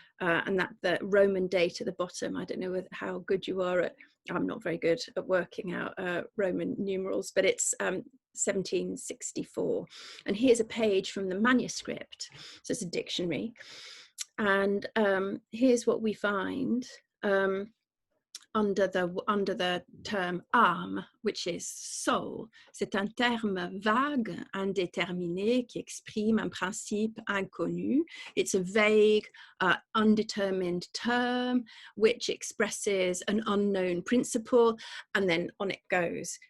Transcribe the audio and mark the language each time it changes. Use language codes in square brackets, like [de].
[en] And that the Roman date at the bottom, I don't know how good you are at, I'm not very good at working out Roman numerals, but it's 1764. And here's a page from the manuscript. So it's a dictionary. And here's what we find under the term âme, which is soul. [fr] C'est un terme vague, indéterminé, qui exprime un principe inconnu. [en] It's a vague, undetermined term which expresses an unknown principle, and then on it goes.